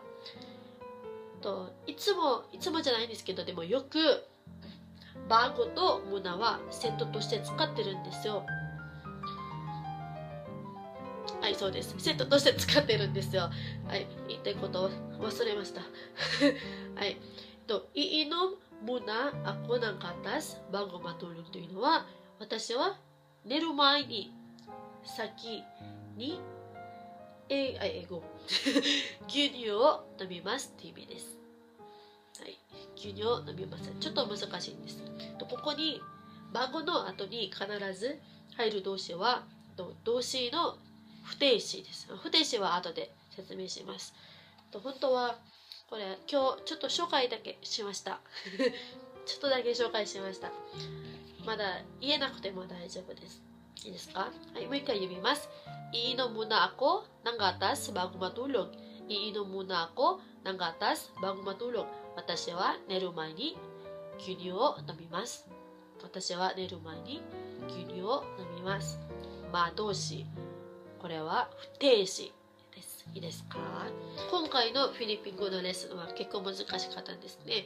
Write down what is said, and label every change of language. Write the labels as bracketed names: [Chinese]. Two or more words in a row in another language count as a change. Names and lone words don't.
[Japanese] いつもじゃないんですけど、でもよくバゴとムナはセットとして使ってるんですよ。はい、そうです。セットとして使ってるんですよ。はい、言いたいことを忘れました。はい。 [Filipino] iinom muna ako ng gatas bago matulog [Japanese] というのは、私は寝る前に先に英語牛乳を飲みますって意味です。はい、牛乳を飲みます。ちょっと難しいんです。ここにバゴの後に必ず入る動詞は動詞の不定詞です。不定詞は後で説明します。本当はこれ今日ちょっと紹介だけしましたちょっとだけ紹介しました。まだ言えなくても大丈夫です。いいですか？はい、もう一回読みます。 [Filipino] Iinom muna ako ng gatas bago matulog. Iinom muna ako ng gatas bago matulog. [Japanese] 私は寝る前に牛乳を飲みます。私は寝る前に牛乳を飲みます。動詞。これは不定詞。いいですか？今回のフィリピン語のレッスンは結構難しかったんですね。